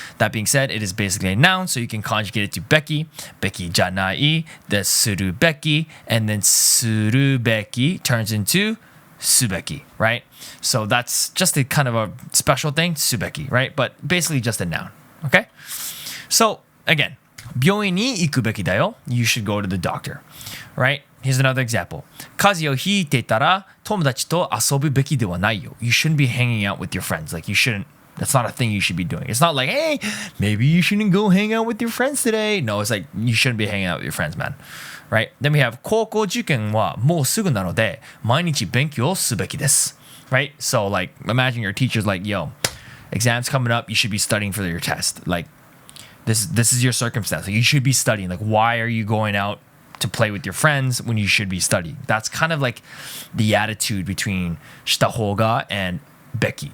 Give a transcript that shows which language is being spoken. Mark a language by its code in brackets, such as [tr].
[en] That being said, it is basically a noun, so you can conjugate it to Becky janai, the suru Becky, and then suru Becky turns into Subeki, right? So that's just a kind of a special thing, Subeki, right? But basically just a noun, okay? [ja] So again, 病院に行くべきだよ. [en] You should go to the doctor, right? Here's another example. [ja] 風邪をひいてたら友達と遊ぶべきではないよ. [en] You shouldn't be hanging out with your friends. Like you shouldn't. That's not a thing you should be doing. It's not like, hey, maybe you shouldn't go hang out with your friends today. No, it's like you shouldn't be hanging out with your friends, man. Right? [ja] Then we have 高校受験はもうすぐなので毎日勉強すべきです. [en] Right? So like imagine your teacher's like, yo, exams coming up, you should be studying for your test. Like This is your circumstance. Like, you should be studying. Like, why are you going out to play with your friends when you should be studying? That's kind of like the attitude between Shitahoga and Becky.